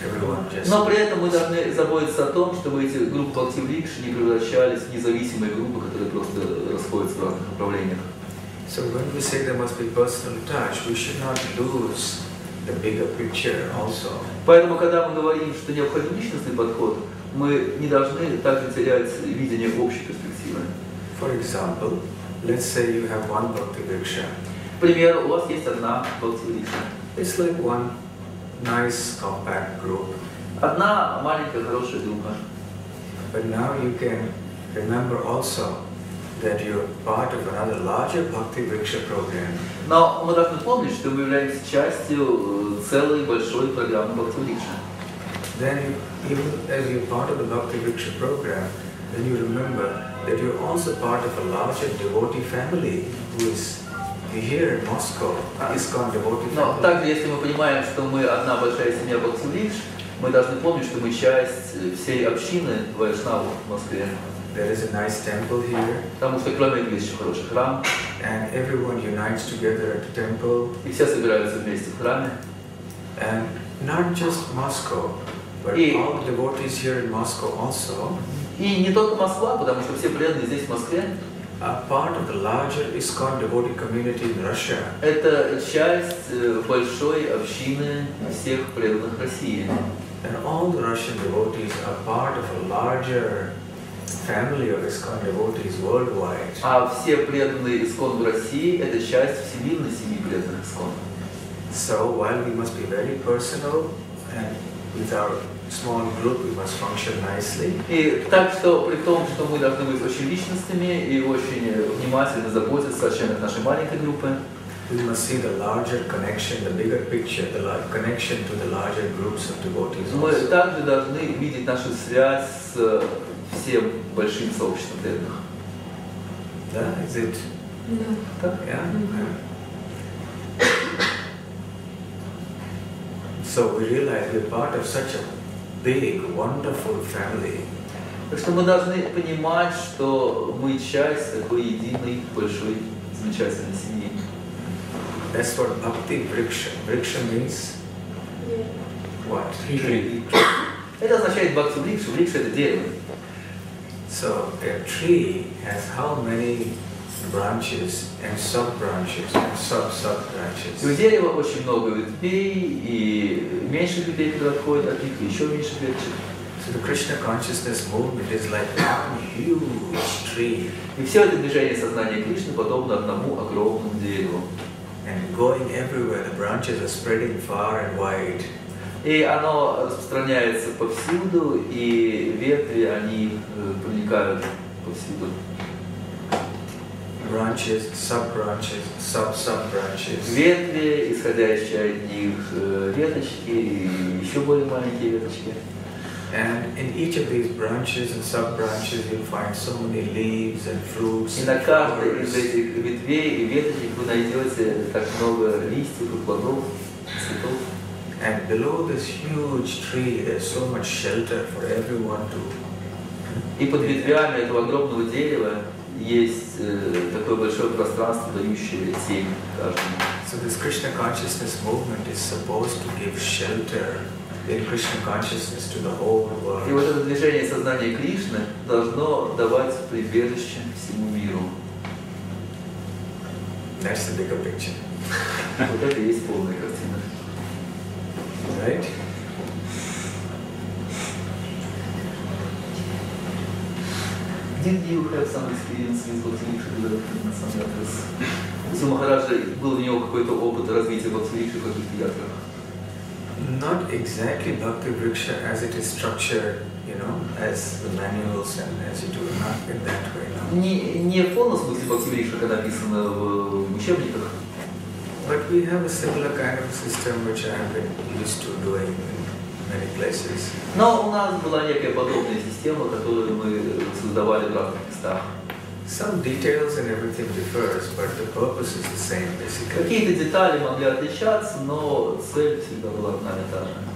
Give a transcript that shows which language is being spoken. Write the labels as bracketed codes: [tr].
[en] Everyone just... [ru] Но при этом мы должны заботиться о том, чтобы эти группы Бхакти Врикш не превращались в независимые группы, которые просто расходятся в разных направлениях. [en] So when we say there must be personal touch, we should not lose the bigger picture also. [ru] Поэтому, когда мы говорим, что необходим личностный подход, мы не должны также терять видение общей перспективы. [en] For example, let's say you have one Bhakti Vriksha. [ru] Например, у вас есть одна Бхакти Врикша. [en] It's like one nice compact group. [ru] Одна маленькая хорошая группа. [en] But now you can remember also that you're part of another larger Bhakti Vriksha program. [ru] Но мы должны помнить, что мы являемся частью целой большой программы Бхакти Врикша. [en] Then even as you're part of the Bhakti Vriksha program, then you remember that you're also part of a larger devotee family who is here in Moscow, ISKCON devotee family. [ru] Но также, если мы понимаем, что мы одна большая семья Бхакти Врикш, мы должны помнить, что мы часть всей общины Вайшнавов в Москве. [en] There is a nice temple here. [ru] Потому что кроме этого есть еще хороший храм. [en] And everyone unites together at the temple. [ru] И все собираются вместе в храме. [en] And not just Moscow, but all the devotees here in Moscow also. [ru] И не только Москва, потому что все преданные здесь в Москве. [en] Are part of the larger ISKCON devotee community in Russia. [ru] Это часть большой общины всех преданных России. [en] And all the Russian devotees are part of a larger family of ISKCON devotees worldwide. [ru] А все преданные ISKCON в России – это часть всемирной семьи преданных ISKCON. [en] So while we must be very personal and with our small group we must function nicely. [ru] И так что при том, что мы должны быть очень личностными и очень внимательно заботиться о членах нашей маленькой группы, [en] we must see the larger connection, the bigger picture, the connection to the larger groups of devotees. [ru] Мы также должны видеть нашу связь с всем большим сообществом преданных. Да, [en] is it? [ru] Да. [en] Yeah. So we realize we're part of such a big, wonderful family. [ru] Так что мы должны понимать, что мы часть такой единой, большой, замечательной семьи. [en] That's what Bhakti Vriksha. Vriksha means what? Tree. [ru] Это означает Бхакти Врикша. Врикша – это дерево. [en] So a tree has how many branches and sub-branches and sub-sub-branches? [ru] И у дерева очень много ветвей, и меньше ветвей, которые отходят от них, и еще меньше веточек. [en] So the Krishna consciousness movement is like one huge tree. [ru] И все это движение сознания Кришны подобно одному огромному дереву. [en] And going everywhere, the branches are spreading far and wide. [ru] И оно распространяется повсюду, и ветви, они проникают повсюду. [en] branches, sub-branches, sub-sub-branches. [ru] Ветви, исходящие от них веточки и еще более маленькие веточки. [en] And in each of these branches and sub-branches you'll find so many leaves and fruits. [ru] И на каждой из этих ветвей и веточек вы найдете так много листьев и плодов, цветов. [en] And below this huge tree there's so much shelter for everyone to. [ru] И под ветвями этого огромного дерева есть такое большое пространство, дающее тень каждому. [en] So this Krishna consciousness movement is supposed to give shelter in Krishna consciousness to the whole world. [ru] И вот это движение сознания Кришны должно давать прибежище всему миру. [en] That's the bigger picture. [ru] Вот это и есть полная картина. [en] Right? Did you have some experience with Bhakti Расамрита? [ru] У Махараджа был у него какой-то опыт развития Бхакти в каких-то ятрах? [en] Not exactly Bhakti Vriksha as it is structured, you know, as the manuals and as you do, not in that way. No. [ru] Не в полном смысле Бхакти Врикша, как написано в учебниках. [en] But we have a similar kind of system which I have been used to doing in many places. [ru] Но у нас была некая подобная система, которую мы создавали в разных местах. [en] Some details and everything differs, but the purpose is the same basically. [ru] Какие-то детали могли отличаться, но цель всегда была одна и та же.